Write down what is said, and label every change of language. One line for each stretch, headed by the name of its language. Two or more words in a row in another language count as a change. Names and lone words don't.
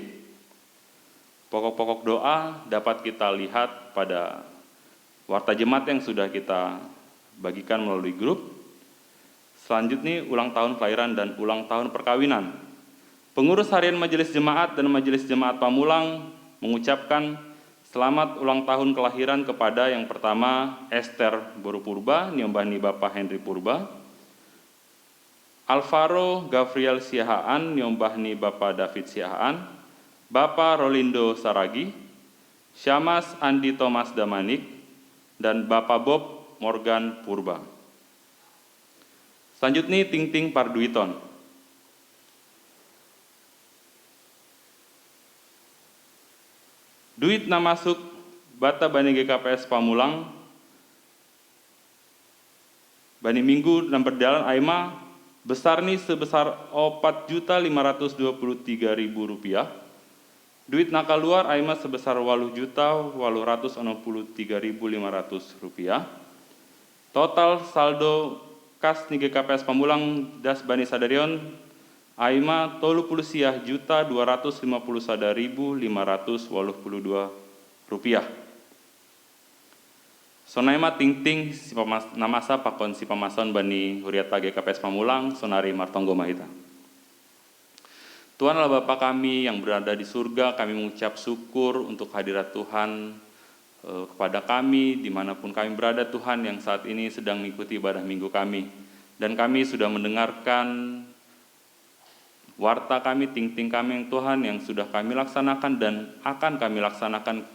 Indonesian: Pokok-pokok doa dapat kita lihat pada warta jemaat yang sudah kita bagikan melalui grup. Selanjutnya ulang tahun kelahiran dan ulang tahun perkawinan. Pengurus harian Majelis Jemaat dan Majelis Jemaat Pamulang mengucapkan selamat ulang tahun kelahiran kepada yang pertama Esther Boru Purba, niombahni Bapak Henry Purba. Alvaro Gabriel Siahaan, niombahni Bapak David Siahaan. Bapak Rolindo Saragi, Syamas Andi Thomas Damanik, dan Bapak Bob Morgan Purba.
Batak Simalungun: Selanjutnya Ting Parduiton. Duit na masuk bata bani GKPS Pamulang, bani minggu dan berjalan aima besar nih sebesar Rp4.523.000. Duit na keluar aima sebesar Rp863.500. Total saldo kas nih GKPS Pamulang das bani sadarion aima 30.251.582 rupiah. Sonaima ting si namasa pakon si pamason bani huriata GKPS Pamulang sonari Martonggo Mahita.
Indonesian: Tuhan Allah Bapa kami yang berada di surga, kami mengucap syukur untuk hadirat Tuhan kepada kami dimanapun kami berada Tuhan yang saat ini sedang mengikuti ibadah minggu kami. Dan kami sudah mendengarkan warta kami, ting kami yang Tuhan yang sudah kami laksanakan dan akan kami laksanakan.